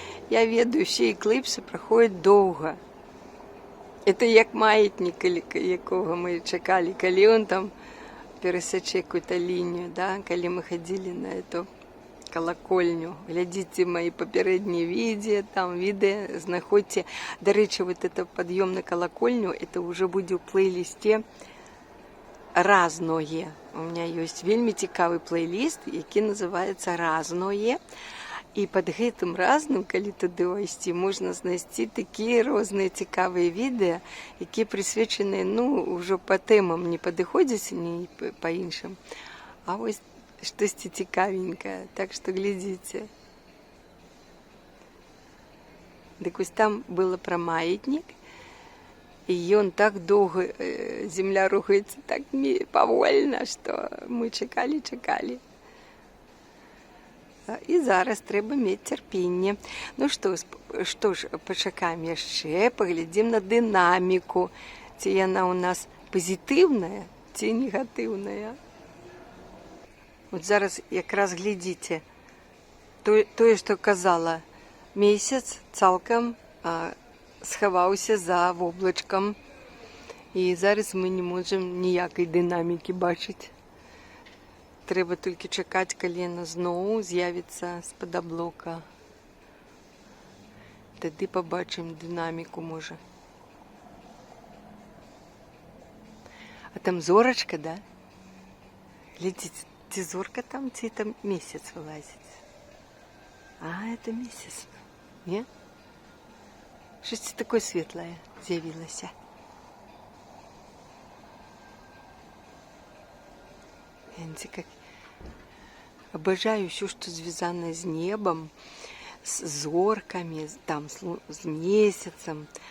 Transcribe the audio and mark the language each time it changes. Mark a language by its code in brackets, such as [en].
[uk] Я ведаю, всі екліпси проходять довго. Це як маятник, якого ми чекали, коли він там пересече якусь лінію, да? Коли ми ходили на цю колокольню. Глядите мои попередние відео, знаходьте. До речі, [ru] вот это подъем на колокольню, это уже буде в плейлисте «Разное». У меня есть [uk] вельми цікавий плейлист, який називається «Разное». І під гэтым разным, калі туди увайсці, можна знайти такі різні цікаві відео, які присвячені, ну, вже по темам не підходять, ні по іншим, а ось что-то цікавенькое, [ru] так что глядите. Так ось там было про маятник, и он так долго, земля рухается так повольно, что мы чекали. [uk] І зараз треба мати терпіння. Ну що ж, почекаємо ще, поглядимо на динаміку. Чи вона у нас позитивна, чи негативна. От зараз якраз глядите, то, що казала, місяць цілком сховався за облачком. І зараз ми не можемо ніякої динаміки бачити. Треба тільки чекати, коли вона знову з'явиться з-під облака. Тоді побачимо динаміку, може. А там зорочка, да? Глядите, це зорка там, це там місяць вилазить. А, це місяць. Ні? Щось таке світле з'явилося. [ru] Видите, как обожаю все, что связано с небом, с зорками, там, с месяцем.